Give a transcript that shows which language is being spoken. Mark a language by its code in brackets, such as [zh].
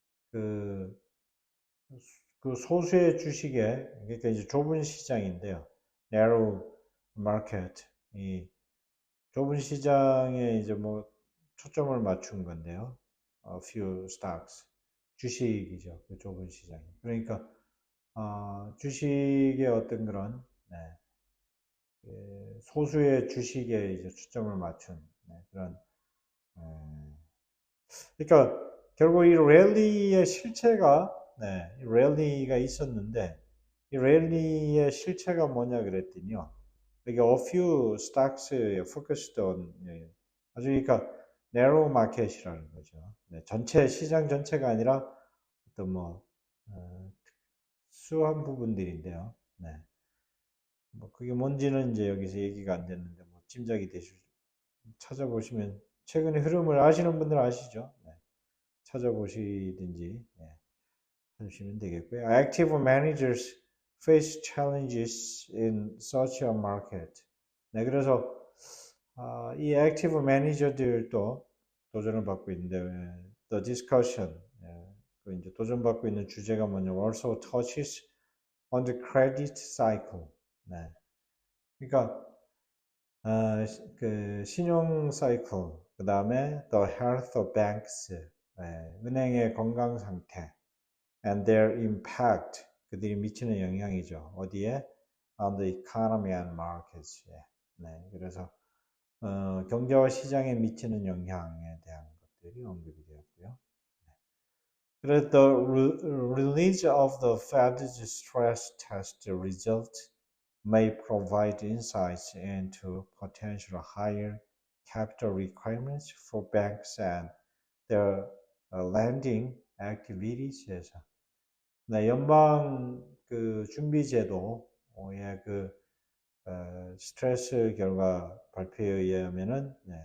[ko] 그 소수의 주식에 그러니까 이제 좁은 시장인데요. narrow market 이 좁은 시장에 이제 뭐 초점을 맞춘 건데요. [en] A few stocks [ko] 주식이죠. 그 좁은 시장이. 그러니까 주식의 어떤 그런 소수의 주식에 이제 초점을 맞춘 그런 그러니까 결국 이 랠리의 실체가 랠리가 있었는데 이 랠리의 실체가 뭐냐 그랬더니요. 이게 a few stocks에 [en] focused on [ko] 아주 그러니까 narrow market이라는 거죠. 전체 시장 전체가 아니라 어떤 뭐 수한 부분들인데요. 뭐 그게 뭔지는 이제 여기서 얘기가 안 됐는데 뭐 짐작이 되실 찾아보시면 최근의 흐름을 아시는 분들은 아시죠? 찾아보시든지 하시면 되겠고요. [en] Active managers face challenges in such a market. [ko] 그래서 이 active manager들도 도전을 받고 있는데 [en] the discussion [ko] 그 이제 도전받고 있는 주제가 뭐냐면 [en] also touches on the credit cycle. [ko] 그러니까 그 신용 사이클 그 다음에 [en] the health of banks, [ko] 은행의 건강 상태, [en] and their impact, [ko] 그들이 미치는 영향이죠. 어디에? [en] On the economy and markets. [ko] 그래서 경제와 시장에 미치는 영향에 대한 것들이 언급이 되었고요. 그래서 [en] the release of the Fed's stress test result may provide insights into potential higher capital requirements for banks and their lending activities에서 [ko] 연방 그 준비제도의 그 스트레스 결과 발표에 의하면은